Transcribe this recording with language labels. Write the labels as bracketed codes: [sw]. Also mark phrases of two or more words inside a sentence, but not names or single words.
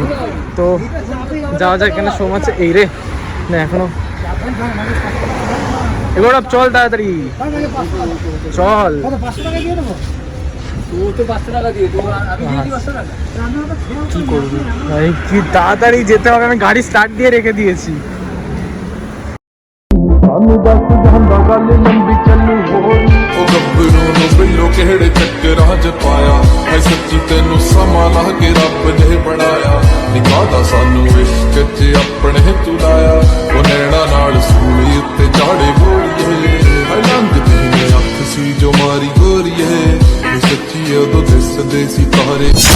[bn] তো যাওয়া যাক. এখানে সোম আছে. এই রে না এখনো এবার চল, তাড়াতাড়ি চল. কি করবি ভাই, কি তাড়াতাড়ি যেতে হবে. আমি গাড়ি স্টার্ট দিয়ে রেখে দিয়েছি. [pa] ਕਿਹੜੇ ਚੱਕਰਾਂ 'ਚ ਪਾਇਆ ਹੈ ਸੱਚੀ ਤੈਨੂੰ ਸਮਾਂ ਲਾ ਕੇ ਰੱਬ ਨੇ ਬਣਾਇਆ ਨਿਕਾਹਦਾ ਸਾਨੂੰ ਇਸ਼ਕ 'ਚ ਆਪਣੇ ਤੁਲਾਇਆ ਉਹ ਨੈਣਾ ਨਾਲ ਸੂਲੀ ਉੱਤੇ ਝਾੜੇ ਗੋਰੀਏ ਹੈ ਲੰਘਦੀ ਨੇ ਅੱਖ ਸੀ ਜੋ ਮਾਰੀ ਗੋਰੀਏ ਇਹ ਸੱਚੀ ਉਦੋਂ ਦਿਸਦੇ ਸੀ ਤਾਰੇ